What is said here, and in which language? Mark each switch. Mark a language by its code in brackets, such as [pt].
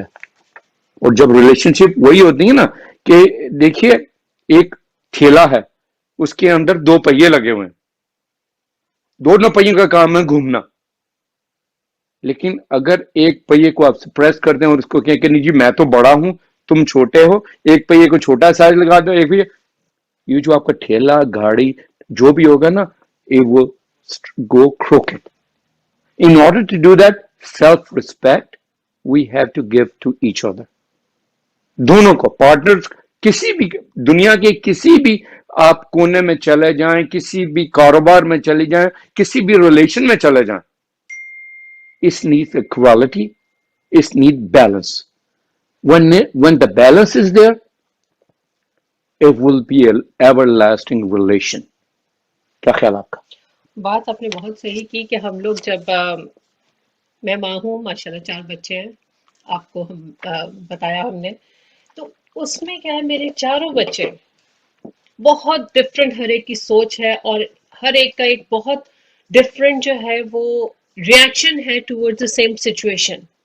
[ur] اور جب ریلیشن شپ وہی ہوتی ہے نا کہ دیکھیے ایک ٹھیلا ہے، اس کے اندر 2 پہیے لگے ہوئے ہیں، دونوں پہیوں کا کام ہے گھومنا. لیکن اگر ایک پہیے کو آپ پریس کر دیں اور اس کو کہیں کہ نہیں جی میں تو بڑا ہوں تم چھوٹے ہو، ایک پہیے کو چھوٹا سائز لگا دو، ایک پہیے، یہ جو آپ کا ٹھیلا گاڑی جو بھی ہوگا نا، [en] it will go crooked. In order to do that, self-respect we have to give to each other. [ur] دونوں کو پارٹنرز کسی بھی دنیا کے کسی بھی آپ کونے میں چلے جائیں، کسی بھی کاروبار میں چلے جائیں، کسی بھی ریلیشن میں چلے جائیں، [en] Is need equality, is need balance. When the balance is there, it will be an everlasting relation. [ur] کیا خیال آپ کا؟ بات آپ نے بہت صحیح کی کہ ہم لوگ جب میں ماں ہوں، ماشاءاللہ 4 بچے ہیں، آپ کو ہم بتایا ہم نے، تو اس میں کیا ہے میرے چاروں بچے بہت ڈفرینٹ، ہر ایک کی سوچ ہے اور ہر ایک کا ایک بہت ڈفرینٹ جو ہے وہ ریئیکشن ہے [en] Towards the same situation.